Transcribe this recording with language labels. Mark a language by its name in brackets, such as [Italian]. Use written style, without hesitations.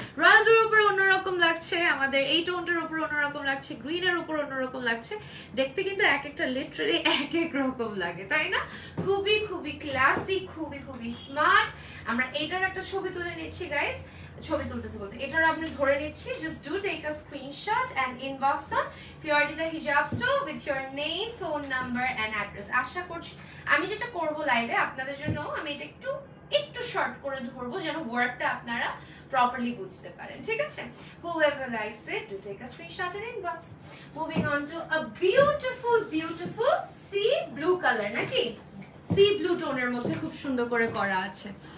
[Bangla] Royal ব্লুর উপরে অন্যরকম লাগছে, আমাদের এই টোনটার উপরে অন্যরকম লাগছে, গ্রিনের উপর অন্যরকম লাগছে, দেখতে কিন্তু এক একটা লিটারালি এক এক রকম লাগে, তাই না? খুবই ক্লাসিক, খুবই স্মার্ট। আমরা এটার একটা ছবি তুলে নিচ্ছি গাইস, ছবি তুলতেছে বলতে এটার আপনি ধরে নিচ্ছি। [English] Just do take a screenshot and inbox on Purity the Hijab Store with your name, phone number and address. [Bangla] আশা করছি আমি যেটা করব লাইভে আপনাদের জন্য, আমি এটা একটু শর্ট করে ধরবো যেন ওয়ার্কটা আপনারা প্রপারলি বুঝতে পারেন। ঠিক আছে, [English] whoever likes it do take a screenshot and inbox. Moving on to a beautiful sea blue color, [Bangla] নাকি সি ব্লু টোনের মধ্যে খুব সুন্দর করে করা আছে।